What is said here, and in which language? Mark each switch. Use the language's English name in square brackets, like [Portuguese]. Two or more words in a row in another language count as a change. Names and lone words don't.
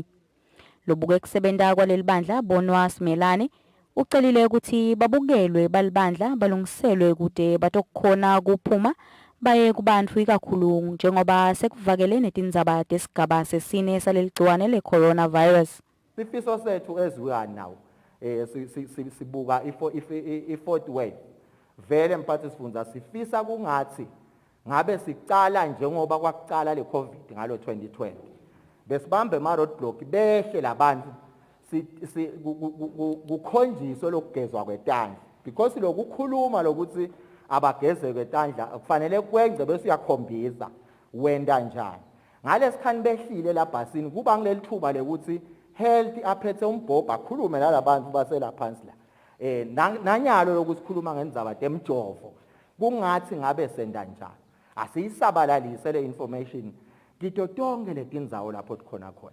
[Swati] Lobuke kusebenta kwaleli bandla bonwa simelane ucelile ukuthi babukelwe balibandla balungiselwe kude batokukhona kuphuma baye kubantfu ikakhulu njengoba sekuvakele netindzaba tesigaba sesine saleligciwane le-coronavirus. Sifiso sethu [English] as we are now [Swati] sibuka i-fourth wave vele mphathi sifundza sifisa kungathi ngabe sicala njengoba kwakucala le COVID ngalo 2020 besibambe ama roadblock behle labantu kukhonjiso lokugezwa kwetandla because lokukhuluma lokuthi abageze kwetandla kufanele kwenze bese uyakhombisa wenda njani ngalesikhathi behlile labhasini kuba ngileli thuba lekuthi health aphethe umbhobha akhulume nalabantu basela phansi la nanyalo lokusikhuluma ngendzaba temjovo kungathi ngabe senda njani asiyisabalalise le information kito tonke letindzawo lapho tikhona khona.